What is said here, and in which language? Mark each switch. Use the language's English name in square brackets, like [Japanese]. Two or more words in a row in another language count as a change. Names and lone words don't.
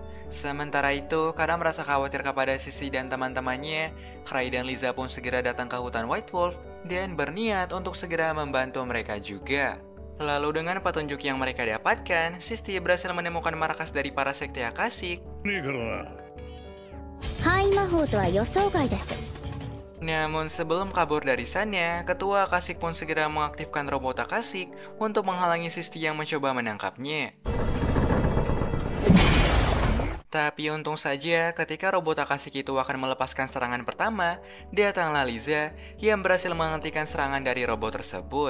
[Indonesian] Sementara itu, karena merasa khawatir kepada Sisti dan teman-temannya, Cray dan Liza pun segera datang ke hutan White Wolf dan berniat untuk segera membantu mereka juga. Lalu dengan petunjuk yang mereka dapatkan, Sisti berhasil menemukan markas dari para sekte Akashic. [Japanese] ねえからな範囲魔法とは予想外です。 [Indonesian] Namun sebelum kabur dari sana, ketua Akashic pun segera mengaktifkan robot Akashic untuk menghalangi Sisti yang mencoba menangkapnya. Tapi untung saja ketika robot Akashic itu akan melepaskan serangan pertama, datanglah Liza yang berhasil menghentikan serangan dari robot tersebut.